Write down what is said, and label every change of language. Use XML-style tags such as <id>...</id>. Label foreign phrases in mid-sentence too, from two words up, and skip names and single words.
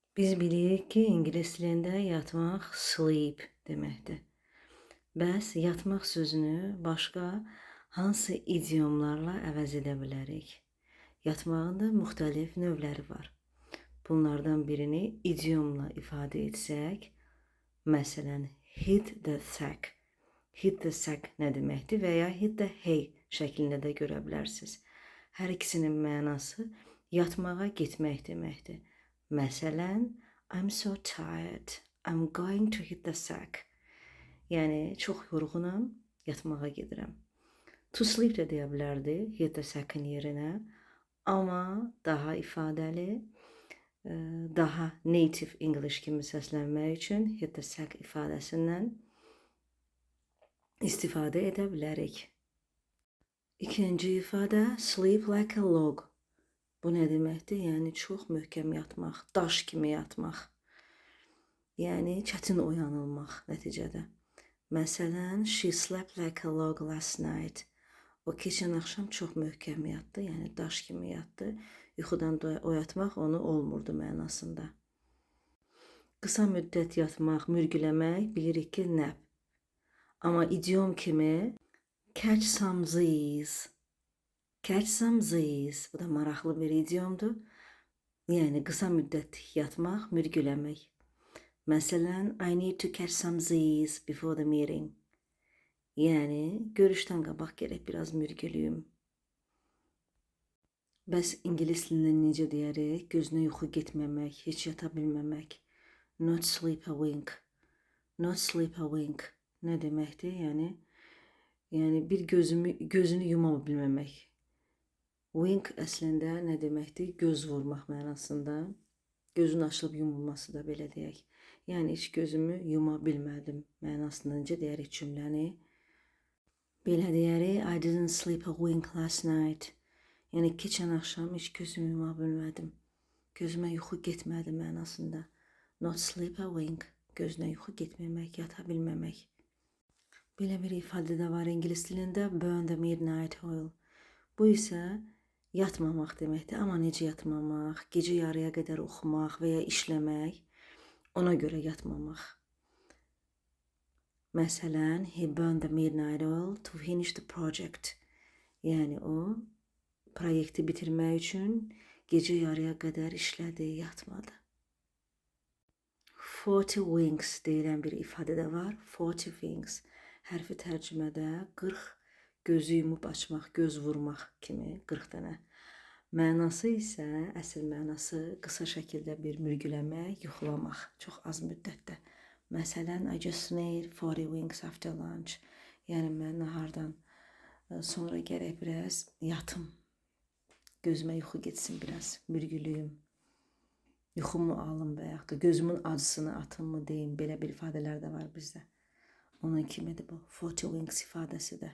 <az>Biz bilirik ki, ingilis dilində yatmaq sleep deməkdir. Bəs yatmaq sözünü başqa hansı idiomlarla əvəz edə bilərik? Yatmağın da müxtəlif növləri var. Bunlardan birini idiomla ifadə etsək, məsələn,</az> <en>hit the sack. Hit the sack</en> <az>nə deməkdir və ya</az> <en>hit the hay</en> <az>şəklində də görə bilərsiniz. Hər ikisinin mənası yatmağa getmək deməkdir. Məsələn,</az> <en>I'm so tired, I'm going to hit the sack.</en> <az>Yəni, çox yorğunam, yatmağa gedirəm.</az> <en>To sleep</en> <az>də deyə bilərdi,</az> <en>hit the sack-ın</en> <az>yerinə. Amma daha ifadəli, daha</az> <en>native English</en> <az>kimi səslənmək üçün</az> <en>hit the sack</en> <az>ifadəsindən istifadə edə bilərik. İkinci ifadə,</az> <en>sleep like a log.</en> <az>Bu nə deməkdir? Yəni, çox möhkəm yatmaq, daş kimi yatmaq. Yəni, çətin oyanılmaq nəticədə. Məsələn,</az> <en>she slept like a log last night.</en> <az>O, keçən axşam çox möhkəm yatdı, yəni daş kimi yatdı. Yuxudan oyatmaq onu olmurdu mənasında. Qısa müddət yatmaq, mürgüləmək bilirik ki, nap. Amma idiom kimi</az> <en>catch some Z's. Catch some Z's.</en> <az>Bu da maraqlı bir idiomdur. Yəni, qısa müddət yatmaq, mürgüləmək. Məsələn,</az> <en>I need to catch some Z's before the meeting.</en> <az>Yəni, görüşdən qabaq gərək biraz mürgülüyüm. Bəs ingilis dilində necə deyərik? Gözünə yuxu getməmək, heç yata bilməmək.</az> <en>Not sleep a wink. Not sleep a wink.</en> <az>Nə deməkdir? Yəni bir gözünü yuma bilməmək. Wink əslində nə deməkdir? Göz vurmaq mənasında. Gözün açılıb yumulması da belə deyək. Yəni, heç gözümü yuma bilmədim mənasında necə deyərik cümləni? Belə deyərik,</az> <en>I didn't sleep a wink last night.</en> <az>Yəni, keçən axşam heç gözümü yuma bilmədim. Gözümə yuxu getmədi mənasında.</az> <en>Not sleep a wink.</en> <az>Gözünə yuxu getməmək, yata bilməmək. Belə bir ifadə də var ingilis dilində,</az> <en>burn the midnight oil.</en> <az>Bu isə yatmamaq deməkdir. Amma necə yatmamaq? Gecə yarıya qədər oxumaq və ya işləmək, ona görə yatmamaq. Məsələn,</az> <en>he burned the midnight oil to finish the project.</en> <az>Yəni, o, proyekti bitirmək üçün gecə yarıya qədər işlədi, yatmadı. 40 winks deyilən bir ifadə də var. 40 winks. Hərfi tərcümədə 40 gözü yumub açmaq, göz vurmaq kimi 40 dənə. Mənası isə, əsl mənası qısa şəkildə bir mürgüləmək, yuxulamaq, çox az müddətdə. Məsələn,</az> <en>I just need 40 winks after lunch.</en> <az>Yəni, mən nahardan sonra gərək biraz yatım. Gözümə yuxu getsin biraz, mürgülüyüm. Yuxumu alım və yaxud da gözümün acısını atım mı deyim, belə bir ifadələr də var bizdə. Onun kimidir bu, 40 winks ifadəsi də.</az>